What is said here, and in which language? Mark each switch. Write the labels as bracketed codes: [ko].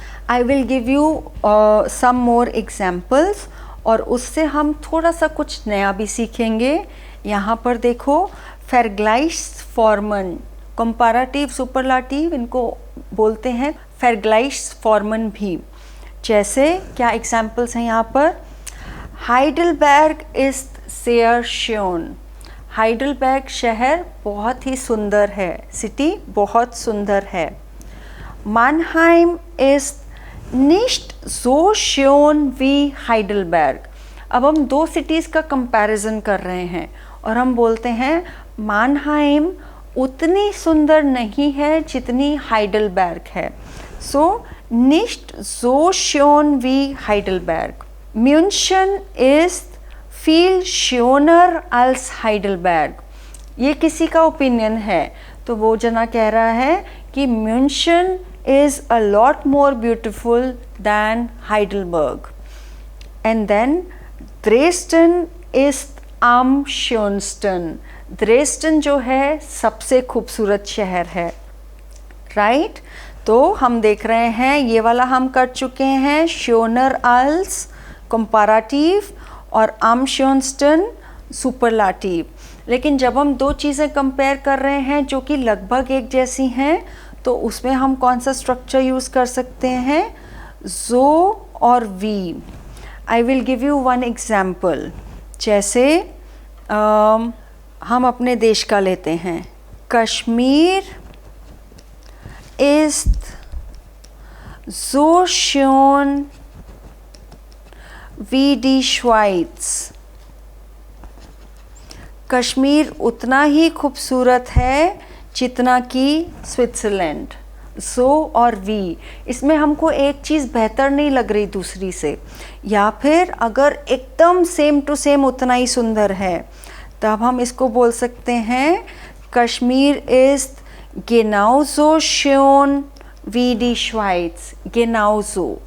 [en] I will give you some more examples, [hi] और उससे हम थोड़ा सा कुछ नया भी सीखेंगे. यहाँ पर देखो, vergleichsformen, कंपैरेटिव सुपरलाटिव इनको बोलते हैं vergleichsformen भी. जैसे क्या एग्जाम्पल्स हैं यहाँ पर. [de] हाइडलबर्ग ist sehr schön. [hi] Heidelberg शहर बहुत ही सुंदर है, सिटी बहुत सुंदर है. [de] Mannheim ist nicht so schön wie Heidelberg. [hi] अब हम दो सिटीज़ का कंपैरिजन कर रहे हैं और हम बोलते हैं Mannheim उतनी सुंदर नहीं है जितनी हाइडलबर्ग है. [de] सो nicht so schön wie Heidelberg. München ist viel schöner als Heidelberg. [hi] ये किसी का ओपिनियन है, तो वो जना कह रहा है कि [en] München is a lot more beautiful than Heidelberg. And then [de] Dresden ist am schönsten. [hi] Dresden जो है सबसे खूबसूरत शहर है. राइट तो हम देख रहे हैं ये वाला हम कर चुके हैं, schöner als कंपैरेटिव और am schönsten सुपरलाटिव. लेकिन जब हम दो चीज़ें कंपेयर कर रहे हैं जो कि लगभग एक जैसी हैं, तो उसमें हम कौन सा स्ट्रक्चर यूज़ कर सकते हैं, जो और we. [en] I will give you one example. [hi] जैसे हम अपने देश का लेते हैं. [de] कश्मीर ist so schön wie die Schweiz. [hi] Kashmir उतना ही खूबसूरत है जितना कि स्विट्ज़रलैंड. सो और वी, इसमें हमको एक चीज़ बेहतर नहीं लग रही दूसरी से, या फिर अगर एकदम सेम टू सेम उतना ही सुंदर है तब हम इसको बोल सकते हैं Kashmir [de] ist genauso schön wie die Schweiz. [hi] genauso.